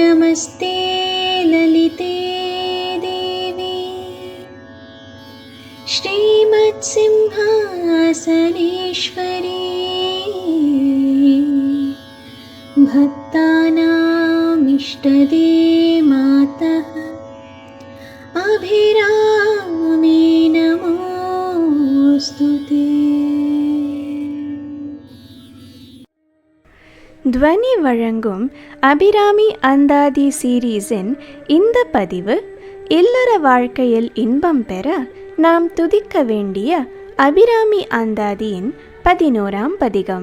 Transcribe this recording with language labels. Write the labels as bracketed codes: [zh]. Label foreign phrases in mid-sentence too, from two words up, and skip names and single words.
[sa] नमस्ते ललिते देवी श्रीमत्सिंहासनेश्वरी भक्तानामिष्टदे मातः अभिरामी नमोस्तुते। [ta] துவனி வழங்கும் அபிராமி அந்தாதி சீரீஸின் இந்த பதிவு இல்லற வாழ்க்கையில் இன்பம் பெற நாம் துதிக்க வேண்டிய அபிராமி அந்தாதியின் 11ஆம் பதிகம்.